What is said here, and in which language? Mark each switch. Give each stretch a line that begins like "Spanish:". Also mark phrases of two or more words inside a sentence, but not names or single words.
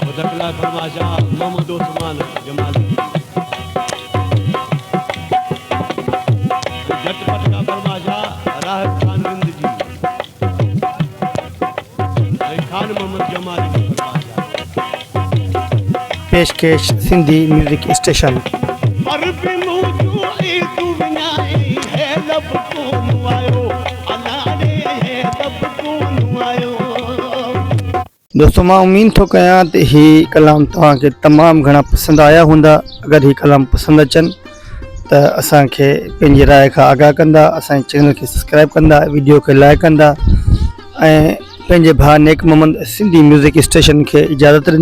Sindhi: मुबारक लाइ फरमाशा मोहम्मद उस्मान जमाली झटपट का फरमाशा राहत खान रिंद जी खान मोहम्मद जमाली की फरमाशा पेशकेश सिंधी म्यूजिक स्टेशन अरबी मौजूई तू विनाई है लब कोन आयो अलारे है लब कोन आयो। दोस्तों मां उम्मीद थो कयां त ही कलाम तव्हांखे तमामु घणा पसंदि आया हूंदा। अगरि ही कलाम पसंदि अचनि त असांखे पंहिंजी राय खां आगाह कंदा, असांजे चैनल खे सब्सक्राइब कंदा, वीडियो खे लाइक कंदा ऐं पंहिंजे भाउ नेक मोहम्मद सिंधी म्यूज़िक स्टेशन खे इजाज़त ॾींदा।